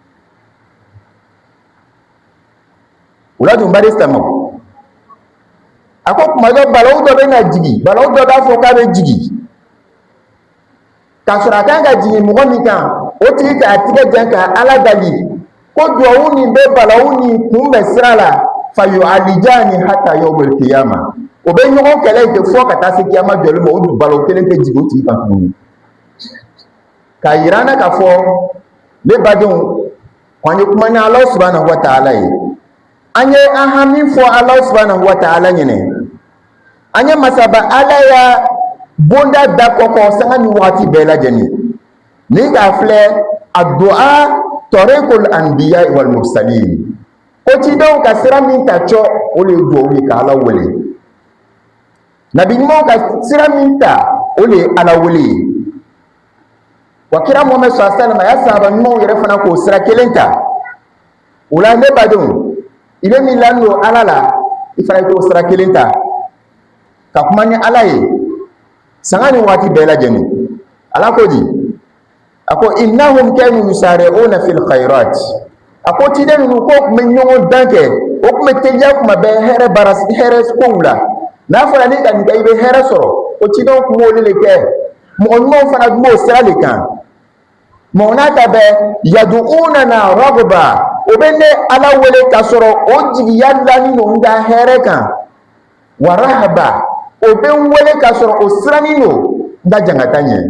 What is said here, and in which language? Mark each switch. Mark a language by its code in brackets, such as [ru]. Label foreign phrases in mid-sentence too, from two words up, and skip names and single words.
[bm] O la dun bari silamɛw, a ko kuma dɔ balawu dɔ bɛ na jigi, balawu dɔ b'a fɔ k'a bɛ jigi k'a sɔrɔ a kan ka jigin mɔgɔ min kan, o tigi k'a tigɛ jan ka Ala dali ko duwawu nin bɛ balawu nin kunbɛn sira la [ar] فيعالجان حتى يوم القيامة, [bm] o bɛ ɲɔgɔn kɛlɛ kɛ fɔ ka taa se kiyama jɔli ma, o dun balawu kelen tɛ jigin o tigi kan tuguni. K'a yira an na k'a fɔ ne badenw, k'an ye kuma ni Ala [ar] سبحانه وتعالى [bm] ye, an ye an hami fɔ Ala [ar] سبحانه وتعالى [bm] ɲɛnɛ, an ye masaba Ala ya bonda da kɔkɔ sanga ni waati bɛɛ lajɛlen ni k'a filɛ [ar] الدعاء طريق الأنبياء والمرسلين, [bm] ko cidenw ka sira min ta cɔ o de ye duwawu ye ka Ala wele, nabi ɲumanw ka sira min ta o de ye Ala wele. Wa kira Muhammad [ar] صلى الله عليه وسلم [bm] a y'a sahaba ɲumanw yɛrɛ fana k'o sira kelen ta. O la ne badenw, i bɛ min ladon Ala la, i fana k'o sira kelen ta ka kuma ni Ala ye sanga ni waati bɛɛ lajɛlen. Ala ko di, a ko [ar] إنهم كانوا يسارعون في الخيرات, [bm] a ko ciden ninnu ko tun bɛ ɲɔgɔn dan kɛ, o tun bɛ teliya kuma bɛɛ hɛrɛ kow la. N'a fɔra ni ka nin kɛ i bɛ hɛrɛ sɔrɔ, o cidenw tun b'o de kɛ, mɔgɔ ɲumanw fana tun b'o sira de kan. Mɔgɔ n'a ta bɛɛ [ar] يدعوننا رغبا, [bm] o bɛ ne Ala wele k'a sɔrɔ o jigiya dalen don n ka hɛrɛ kan, [ar] ورهبا, [bm] o bɛ n wele k'a sɔrɔ o sirannen don n ka jankata ɲɛ.